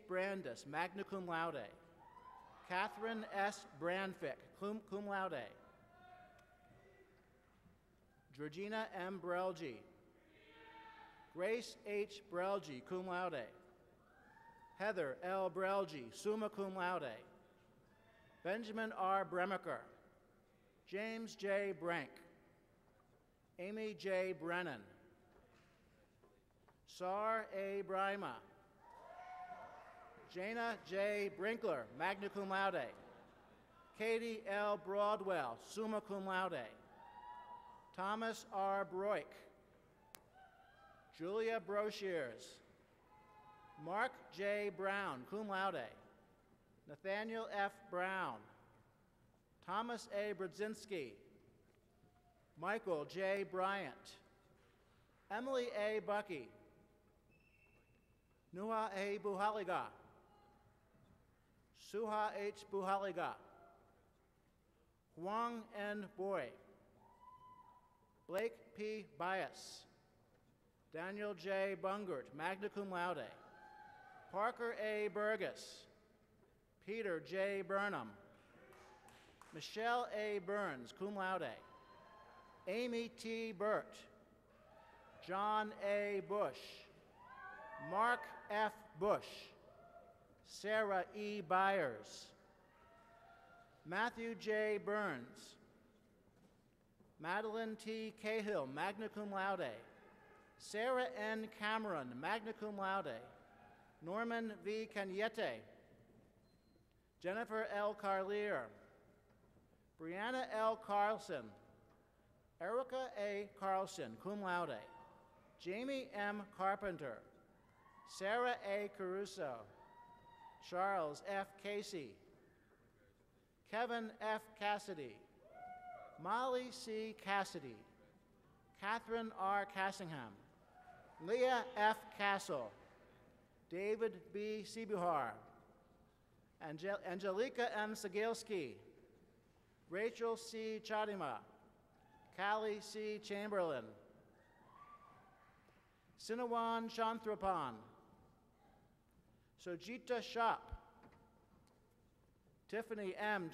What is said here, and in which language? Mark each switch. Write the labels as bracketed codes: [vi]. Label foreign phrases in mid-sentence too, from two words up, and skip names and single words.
[en] Brandis, [la] magna cum laude, [en] Catherine S. Branfick, [la] cum laude, [en] Georgina M. Brelgi, Grace H. Brelgi, [la] cum laude, [en] Heather L. Brelgi, [la] summa cum laude, [en] Benjamin R. Bremaker, James J. Brank, Amy J. Brennan, Sar A. Brima, Jana J. Brinkler, [la] magna cum laude, [en] Katie L. Broadwell, [la] summa cum laude, [en] Thomas R. Broik, Julia Broshears, Mark J. Brown, [la] cum laude, [en] Nathaniel F. Brown, Thomas A. Brodzinski, Michael J. Bryant, Emily A. Bucky, Nuha A. Buhaliga, Suha H. Buhaliga, Huang N. Boy, Blake P. Bias, Daniel J. Bungert, [la] magna cum laude, [en] Parker A. Burgess, Peter J. Burnham, Michelle A. Burns, [la] cum laude, [en] Amy T. Burt, John A. Bush, Mark F. Bush, Sarah E. Byers, Matthew J. Burns, Madeline T. Cahill, [la] magna cum laude, [en] Sarah N. Cameron, [la] magna cum laude, [en] Norman V. Cañete, Jennifer L. Carlier, Brianna L. Carlson, Erica A. Carlson, [la] cum laude, [en] Jamie M. Carpenter, Sarah A. Caruso, Charles F. Casey, Kevin F. Cassidy, Molly C. Cassidy, Catherine R. Cassingham, Leah F. Castle, David B. Sibuhar, Angelica M. Sagielski, Rachel C. Chadima, Callie C. Chamberlain, Sinawan Chantrapan, Sojita Shop, Tiffany M.